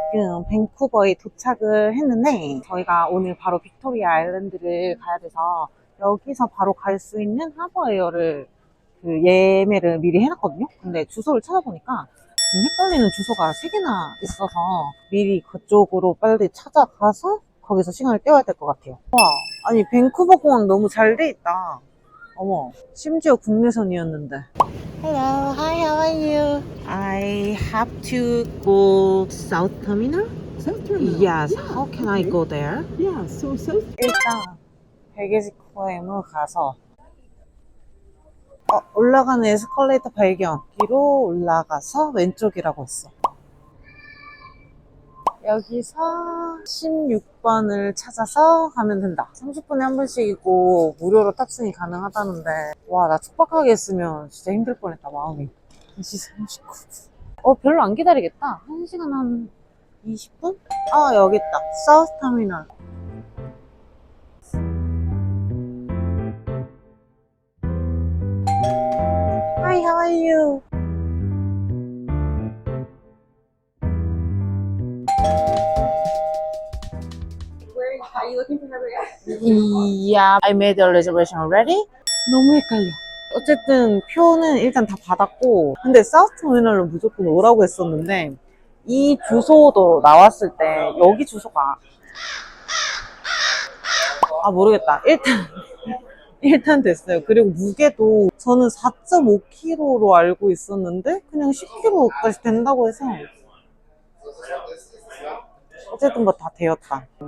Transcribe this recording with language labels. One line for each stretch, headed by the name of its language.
Korean: 지금 밴쿠버에 도착을 했는데 저희가 오늘 바로 빅토리아 아일랜드를 가야 돼서 여기서 바로 갈 수 있는 하버에어를 예매를 미리 해놨거든요. 근데 주소를 찾아보니까 지금 헷갈리는 주소가 3개나 있어서 미리 그쪽으로 빨리 찾아가서 거기서 시간을 때워야 될 것 같아요. 와, 아니 밴쿠버 공항 너무 잘 돼 있다. 어머, 심지어 국내선이었는데.
English: Hello, hi, how are you? I have to go South Terminal? South Terminal. Yes, Yeah, how can I okay. go there? Yeah, so South.
Korean: 일단 베개지코엠을 가서 올라가는 에스컬레이터 발견. 뒤로 올라가서 왼쪽이라고 했어. 여기서 16번을 찾아서 가면 된다. 30분에 한 번씩이고 무료로 탑승이 가능하다는데 와, 나 촉박하게 했으면 진짜 힘들 뻔했다, 마음이. 1시 39분. 별로 안 기다리겠다. 1시간 한 20분? 여기 있다. 사우스 터미널.
English: Hi, how are you? Are you looking for Harbor? Yeah, I made the reservation already.
Korean: 너무 헷갈려. 어쨌든 표는 일단 다 받았고, 근데 사우스 터미널로 무조건 오라고 했었는데 이 주소도 나왔을 때 여기 주소가 모르겠다. 일단 됐어요. 그리고 무게도 저는 4.5kg로 알고 있었는데 그냥 10kg까지 된다고 해서 어쨌든 뭐 다 되었다.